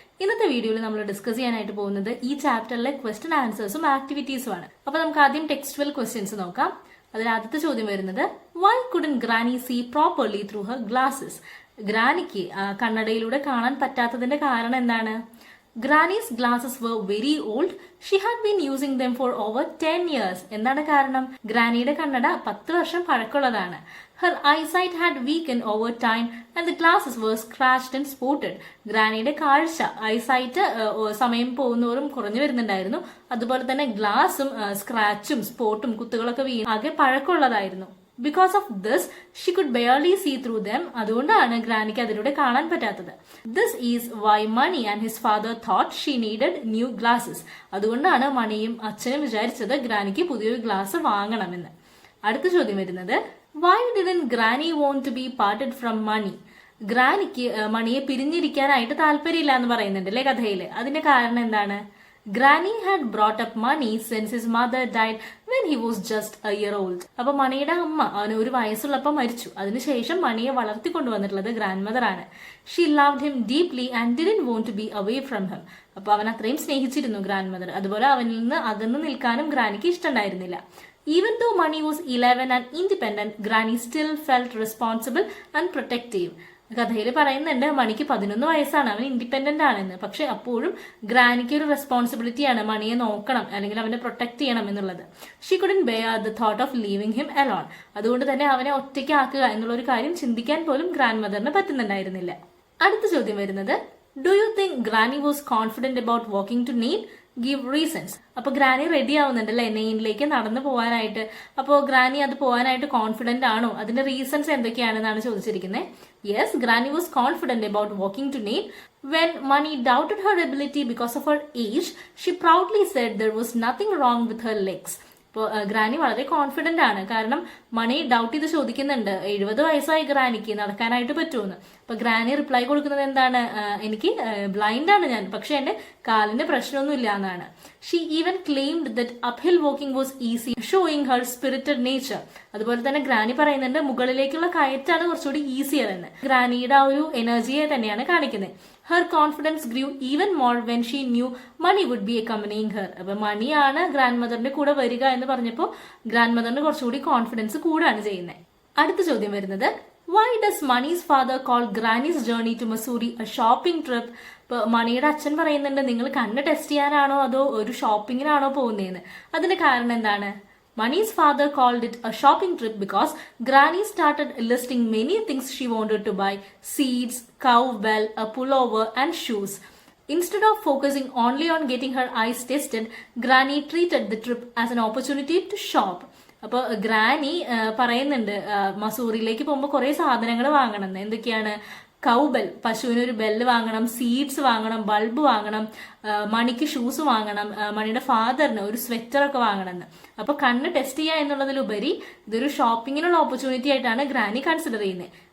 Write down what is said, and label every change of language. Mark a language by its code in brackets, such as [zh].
[ml] ഇന്നത്തെ വീഡിയോയിൽ നമ്മൾ ഡിസ്കസ് ചെയ്യാനായിട്ട് പോകുന്നത് ഈ ചാപ്റ്ററിലെ ക്വസ്റ്റ്യൻ ആൻസേഴ്സും ആക്ടിവിറ്റീസും ആണ്. അപ്പൊ നമുക്ക് ആദ്യം ടെക്സ്റ്റുവൽ ക്വസ്റ്റ്യൻസ് നോക്കാം. അതിൽ ആദ്യത്തെ ചോദ്യം വരുന്നത്, [en] Why couldn't granny see properly through her glasses? [ml] ഗ്രാനിക്ക് കണ്ണടയിലൂടെ കാണാൻ പറ്റാത്തതിന്റെ കാരണം എന്താണ്? [en] Granny's glasses were very old. She had been using them for over 10 years. [ml] എന്താണ് കാരണം? ഗ്രാനിയുടെ കണ്ണട 10 വർഷം പഴക്കമുള്ളതാണ്. [en] Her eyesight had weakened over time and the glasses were scratched and spotted. [ml] ഗ്രാനിയുടെ കാഴ്ച eyesight സമയം പോകുന്നവരും കുറഞ്ഞു വരുന്നുണ്ടായിരുന്നു. അതുപോലെ തന്നെ ഗ്ലാസും സ്ക്രാച്ചും സ്പോട്ടും കുത്തുകളൊക്കെ വീണ് ആകെ പഴക്കമുള്ളതായിരുന്നു. [en] Because of this, she could barely see through them. [ml] അതുകൊണ്ടാണ് ഗ്രാനിക്ക് അതിലൂടെ കാണാൻ പറ്റാത്തത്. [en] This is why Mani and his father thought she needed new glasses. [ml] അതുകൊണ്ടാണ് മണിയും അച്ഛനും വിചാരിച്ചത് ഗ്രാനിക്ക് പുതിയൊരു ഗ്ലാസ് വാങ്ങണമെന്ന്. അടുത്ത ചോദ്യം വരുന്നത്, [en] why didn't Granny want to be parted from Mani? [ml] ഗ്രാനിക്ക് മണിയെ പിരിഞ്ഞിരിക്കാനായിട്ട് താല്പര്യമില്ല എന്ന് പറയുന്നുണ്ട് അല്ലേ കഥയില്. അതിന്റെ കാരണം എന്താണ്? [en] Granny had brought up Mani since his mother died when he was just a year old. [ml] അപ്പൊ മണിയുടെ അമ്മ അവന് ഒരു വയസ്സുള്ളപ്പോൾ മരിച്ചു. അതിനുശേഷം മണിയെ വളർത്തിക്കൊണ്ടുവന്നിട്ടുള്ളത് ഗ്രാൻഡ് മദർ ആണ്. [en] She loved him deeply and didn't want to be away from him. [ml] അപ്പൊ അവൻ അത്രയും സ്നേഹിച്ചിരുന്നു ഗ്രാൻഡ് മദർ. അതുപോലെ അവനിൽ നിന്ന് അകന്നു നിൽക്കാനും ഗ്രാനിക്ക് ഇഷ്ടമുണ്ടായിരുന്നില്ല. [en] Even though Mani was 11 and independent, Granny still felt responsible and protective. [ml] കഥയിൽ പറയുന്നുണ്ട് മണിക്ക് 11 വയസ്സാണ്, അവൻ ഇൻഡിപെൻഡന്റ് ആണെന്ന്. പക്ഷെ അപ്പോഴും ഗ്രാനിക്ക് ഒരു റെസ്പോൺസിബിലിറ്റിയാണ് മണിയെ നോക്കണം അല്ലെങ്കിൽ അവനെ പ്രൊട്ടക്ട് ചെയ്യണം എന്നുള്ളത്. [en] She couldn't bear the thought of leaving him alone. [ml] അതുകൊണ്ട് തന്നെ അവനെ ഒറ്റയ്ക്കാക്കുക എന്നുള്ള ഒരു കാര്യം ചിന്തിക്കാൻ പോലും ഗ്രാൻഡ് മദറിന് പറ്റുന്നുണ്ടായിരുന്നില്ല. അടുത്ത ചോദ്യം വരുന്നത്, [en] Do you think granny was confident about walking to Nain? Give reasons. [ml] അപ്പൊ ഗ്രാനി റെഡി ആവുന്നുണ്ട് അല്ലെ നെയിനിലേക്ക് നടന്നു പോകാനായിട്ട്. അപ്പോൾ ഗ്രാനി അത് പോകാനായിട്ട് കോൺഫിഡന്റ് ആണോ? അതിന്റെ റീസൺസ് എന്തൊക്കെയാണെന്നാണ് ചോദിച്ചിരിക്കുന്നത്. [en] Yes, granny was confident about walking to Nain. When Mani doubted her ability because of her age, she proudly said there was nothing wrong with her legs. [ml] ഇപ്പോൾ ഗ്രാനി വളരെ കോൺഫിഡന്റ് ആണ്. കാരണം മണി doubt ചെയ്ത് ചോദിക്കുന്നുണ്ട്, 70 വയസ്സായി ഗ്രാനിക്ക് നടക്കാനായിട്ട് പറ്റുമെന്ന്. അപ്പൊ ഗ്രാനി റിപ്ലൈ കൊടുക്കുന്നത് എന്താണ്? എനിക്ക് ബ്ലൈൻഡ് ആണ് ഞാൻ, പക്ഷെ എന്റെ കാലിന് പ്രശ്നമൊന്നുമില്ല എന്നാണ്. [en] She even claimed that uphill walking was easy, showing her spirited nature. [ml] അതുപോലെ തന്നെ ഗ്രാനി പറയുന്നുണ്ട് മുകളിലേക്കുള്ള കയറ്റാണ് കുറച്ചുകൂടി ഈസിയർ എന്ന്. ഗ്രാനിയുടെ ആ ഒരു എനർജിയെ തന്നെയാണ് കാണിക്കുന്നത്. [en] Her confidence grew even more when she knew Mani would be accompanying her. [ml] അപ്പൊ മണിയാണ് ഗ്രാൻഡ് മദറിന്റെ കൂടെ വരിക എന്ന് പറഞ്ഞപ്പോൾ ഗ്രാൻഡ് മദറിന് കുറച്ചുകൂടി കോൺഫിഡൻസ് കൂടാണ് ചെയ്യുന്നത്. അടുത്ത ചോദ്യം വരുന്നത്, [en] why does Mani's father call Granny's journey to Mussoorie a shopping trip? [ml] ഇപ്പൊ മണിയുടെ അച്ഛൻ പറയുന്നുണ്ട്, നിങ്ങൾ കണ്ണ് ടെസ്റ്റ് ചെയ്യാനാണോ അതോ ഒരു ഷോപ്പിങ്ങിനാണോ പോകുന്നതെന്ന്. അതിന്റെ കാരണം എന്താണ്? [en] Mani's father called it a shopping trip because Granny started listing many things she wanted to buy: seeds, cowbell, a pullover, and shoes. Instead of focusing only on getting her eyes tested, Granny treated the trip as an opportunity to shop. [ml] അപ്പൊ granny പറയുന്നുണ്ട് മസൂറിയിലേക്ക് പോകുമ്പോൾ കുറെ സാധനങ്ങൾ വാങ്ങണം. എന്തൊക്കെയാണ്? കൗബെൽ, പശുവിനൊരു bell വാങ്ങണം, seeds വാങ്ങണം, bulb വാങ്ങണം, മണിക്ക് ഷൂസ് വാങ്ങണം, മണിയുടെ ഫാദറിന് ഒരു സ്വെറ്ററൊക്കെ വാങ്ങണം എന്ന്. അപ്പൊ കണ്ണ് ടെസ്റ്റ് ചെയ്യുക എന്നുള്ളതിലുപരി ഇതൊരു ഷോപ്പിങ്ങിനുള്ള ഓപ്പർച്യൂണിറ്റി ആയിട്ടാണ് ഗ്രാനി കൺസിഡർ ചെയ്യുന്നത്.